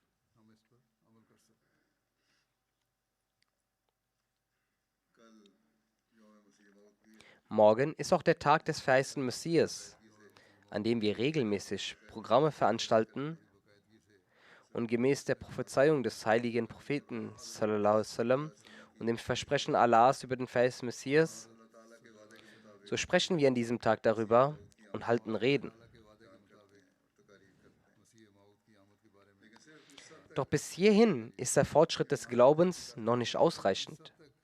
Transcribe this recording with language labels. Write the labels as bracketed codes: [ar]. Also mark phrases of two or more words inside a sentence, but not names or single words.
[de] Morgen ist auch der Tag des verheißenen Messias, an dem wir regelmäßig Programme veranstalten und gemäß der Prophezeiung des heiligen Propheten [ar] صلى الله عليه وسلم [de] und dem Versprechen Allahs über den verheißenen Messias, so sprechen wir an diesem Tag darüber und halten Reden. Doch bis hierhin ist der Fortschritt des Glaubens noch nicht ausreichend.